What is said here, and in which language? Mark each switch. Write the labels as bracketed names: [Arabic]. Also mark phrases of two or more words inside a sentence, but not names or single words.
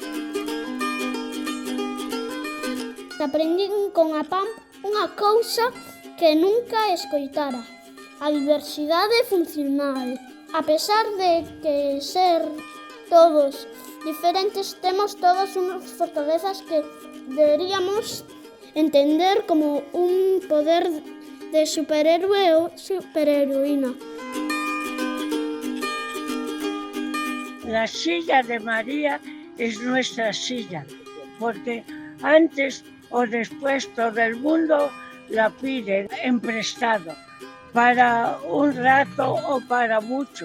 [Galician] Aprendín con a Pam unha cousa que nunca escoitara: a diversidade funcional. A pesar de que ser todos diferentes, temos todas unhas fortalezas que deberíamos entender como un poder de superhéroe ou superheroína. [Spanish] La silla de María es nuestra silla, porque antes o después todo el mundo la pide en prestado, para un rato o para mucho.